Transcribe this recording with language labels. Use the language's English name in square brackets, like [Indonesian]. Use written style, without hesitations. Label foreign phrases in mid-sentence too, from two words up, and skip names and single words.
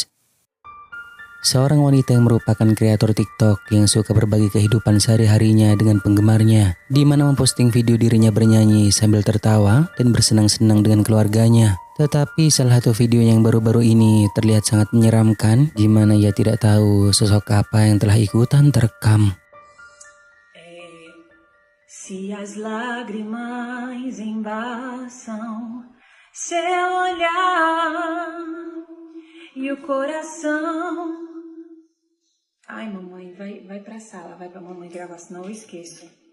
[Indonesian] Seorang wanita yang merupakan kreator TikTok yang suka berbagi kehidupan sehari-harinya dengan penggemarnya, di mana memposting video dirinya bernyanyi sambil tertawa dan bersenang-senang dengan keluarganya. Tetapi salah satu video yang baru-baru ini terlihat sangat menyeramkan, di mana ia tidak tahu sosok apa yang telah ikutan terekam. [Portuguese] Se as lágrimas embaçam seu olhar e o coração. Ai, mamãe, vai pra sala, vai pra mamãe gravar, senão eu esqueço.